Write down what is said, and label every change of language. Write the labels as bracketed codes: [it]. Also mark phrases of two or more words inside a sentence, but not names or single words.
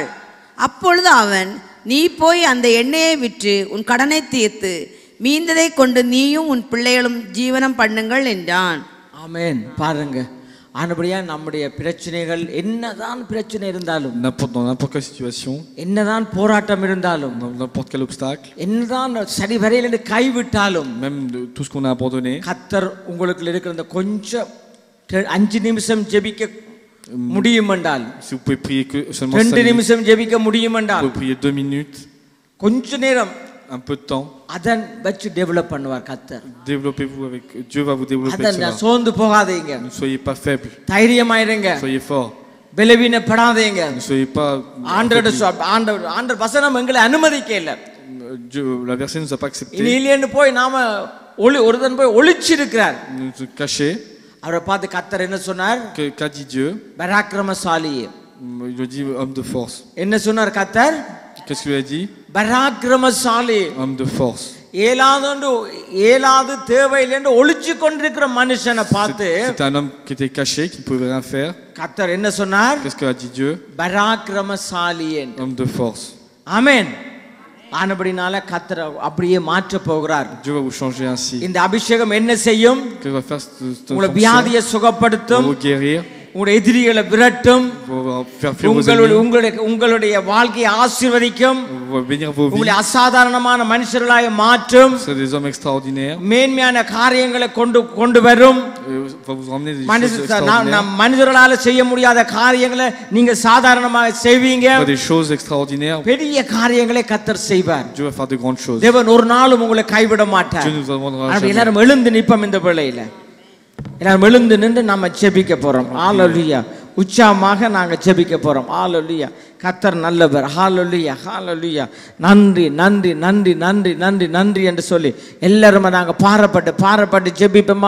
[ta] அப்பொழுது அவன், நீ போய் அந்த எண்ணெயை விற்று உன் கடனை தீர்த்து மீந்ததை கொண்டு நீயும் உன் பிள்ளைகளும் ஜீவனம் பண்ணுங்கள் என்றான். ஆமென். பாருங்க, ஆனபடியா நம்முடைய பிரச்சனைகள் என்னதான் பிரச்சனை இருந்தாலும், [fr] Dans n'importe quelle situation, [ta] என்னதான் போராட்டம் இருந்தாலும், [fr] dans n'importe quel obstacle, [ta] என்னதான் சரி வரையில கைவிட்டாலும், [fr] même de tout ce qu'on a abandonné, [ta] கர்த்தர் உங்களுக்கு இருக்கிற அந்த கொஞ்சம் 5 நிமிஷம் ஜெபிக்க முடியும் என்றால், [fr] si vous pouvez prier que seulement 2 5 minutes, [ta] நிமிஷம் ஜெபிக்க முடியும் [fr] vous [ta] என்றால், [fr] pouvez prier 2 minutes, [ta] கொஞ்ச நேரம் [fr] un peu de temps, [ta] அதன் வச்சு டெவலப் பண்ணுவார் கர்த்தர். [fr] développez-vous avec Dieu, va vous développer [ta] அதன் [fr] cela. [ta] சோர்ந்து போகாதீங்க, [fr] Ne soyez pas faibles, [ta] தைரியமாயிருங்க, [fr] soyez forts, [ta] பலவீனப்படாதீங்க. [fr] ne soyez pas [ta] ஆண்டவர் வசனம் எங்களை அனுமதிக்க இல்ல. [fr] Dieu, la verset ne nous a pas accepté, [ta] இனி இல்லைன்னு போய் நாம ஒருத்தன் போய் ஒளிச்சிருக்கிறார். [fr] nous cacher. [ta] அவரை பார்த்து கர்த்தர் என்ன சொன்னார்? [fr] Qu'a dit Dieu? [ta] பராக்கிரமசாலி. [fr] Il lui dit homme de force. [ta] என்ன சொன்னார் கர்த்தர்? [fr] Qu'est-ce qu'il a dit? [ta] பராக்கிரமசாலி. [fr] Homme de force. [ta] ஏலாது தேவையில்லை ஒளிச்சு கொண்டிருக்கிற மனுஷனை பார்த்து, [fr] C'est un homme qui était caché, qui ne pouvait rien faire. [ta] கர்த்தர் என்ன சொன்னார்? [fr] Qu'est-ce qu'a dit Dieu? [ta] பராக்கிரமசாலி. [fr] Homme de force. [ta] ஆமென். ஆனபடினால கர்த்தர் அப்படியே மாற்ற போகிறார். [fr] Dieu va vous changer ainsi. [ta] இந்த அபிஷேகம் என்ன செய்யும்? [fr] Que va faire cette [ta] உங்களை [fr] fonction? [ta] வியாதியை [fr] Va [ta] சுகப்படுத்தும், [fr] vous guérir, [ta] உங்களுடைய எதிரிகளை விரட்டும், [fr] va faire fuir vos ennemis, [ta] உங்களுடைய வாழ்க்கையை ஆசீர்வதிக்கும், [fr] va bénir vos [ta] உங்களை [fr] vies. [ta] அசாதாரணமான மனுஷர்களாய் மாற்றும், [fr] C'est des hommes extraordinaires. [ta] மேன்மையான காரியங்களை கொண்டு வரும். [fr] Va vous emmener des choses extraordinaires. [ta] மனிதர்களால செய்ய முடியாத காரியங்களை நீங்க சாதாரணமாக செய்வீங்க. [fr] Pas des choses extraordinaires. [ta] பெரிய காரியங்களை கர்த்தர் செய்வார். [fr] Dieu va faire de grandes choses. [ta] தேவன் ஒரு நாளும் உங்களை கைவிட மாட்டார். [fr] Dieu nous abandonnera [ta] அப்படி [fr] jamais. [ta] எல்லாரும் எழுந்து நிப்போம். இந்த வேளையில எல்லாரும் எழுந்து நின்று நம்ம ஜெபிக்க போறோம். ஹalleluya. உற்சாகமாக நாங்க ஜெபிக்க போறோம். ஹalleluya. கர்த்தர் நல்லவர். ஹalleluya, ஹalleluya. நன்றி நன்றி நன்றி நன்றி நன்றி நன்றி என்று சொல்லி எல்லாரும் நாங்க பாரப்பட்டு ஜெபிப்போமா?